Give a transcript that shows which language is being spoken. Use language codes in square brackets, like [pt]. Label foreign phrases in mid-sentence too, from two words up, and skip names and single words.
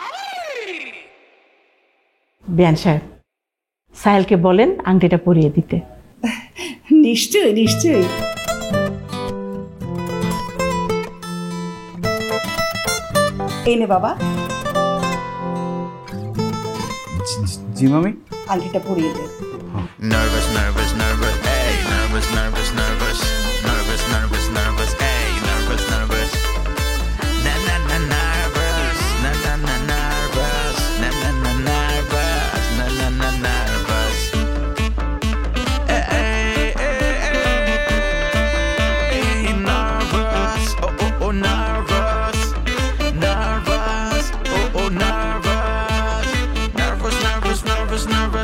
[bn] বেয়ান সাহেব, সাহেলকে বলেন আংটিটা পরিয়ে দিতে। নিশ্চয়ই নিশ্চয়ই। এই নে বাবা, জি মামি। আংটিটা পরিয়ে দে। [en] Nervous, nervous, nervous, hey, nervous, nervous, nervous, nervous, nervous, nervous, hey, nervous, nervous. Na na na nervous, na na na nervous, na na na nervous, na na na nervous. Hey, hey, hey, nervous, oh oh oh nervous, nervous, oh oh nervous, nervous, nervous, nervous, nervous.